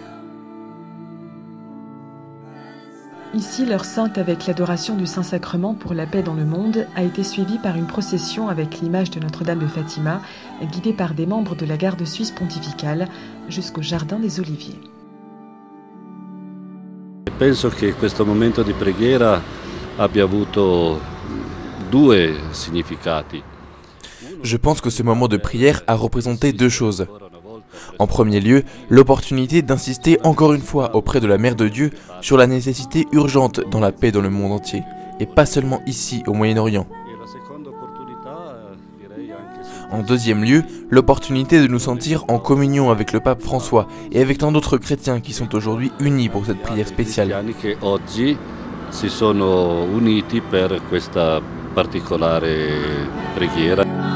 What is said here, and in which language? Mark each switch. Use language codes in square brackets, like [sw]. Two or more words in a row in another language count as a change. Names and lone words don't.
[fr] Ici, l'heure sainte avec l'adoration du Saint-Sacrement pour la paix dans le monde a été suivie par une procession avec l'image de Notre-Dame de Fatima, guidée par des membres de la garde suisse pontificale jusqu'au jardin des Oliviers. [it] Penso che questo momento di preghiera abbia avuto due significati. [fr] Je pense que ce moment de prière a représenté 2 choses. En premier lieu, l'opportunité d'insister encore une fois auprès de la Mère de Dieu sur la nécessité urgente dans la paix dans le monde entier, et pas seulement ici au Moyen-Orient. En deuxième lieu, l'opportunité de nous sentir en communion avec le pape François et avec tant d'autres chrétiens qui sont aujourd'hui unis pour cette prière spéciale. [it] Si sono uniti per questa particolare preghiera.